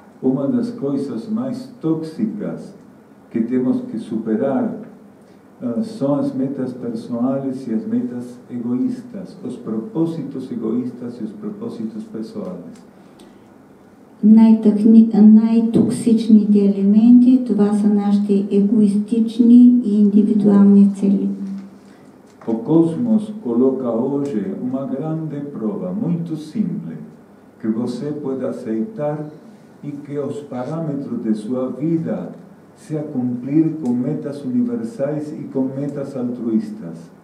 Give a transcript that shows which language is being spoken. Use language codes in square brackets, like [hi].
[pt] Uma das coisas mais tóxicas que temos que superar são as metas pessoais e as metas egoístas, os propósitos egoístas e os propósitos pessoais. [bg] Най-токсичните елементи, това са нашите егоистични и индивидуални цели. [pt] O cosmos coloca hoje uma grande prova, muito simples, que você pode aceitar e que os parâmetros de sua vida se a cumprir com metas universais e com metas altruístas.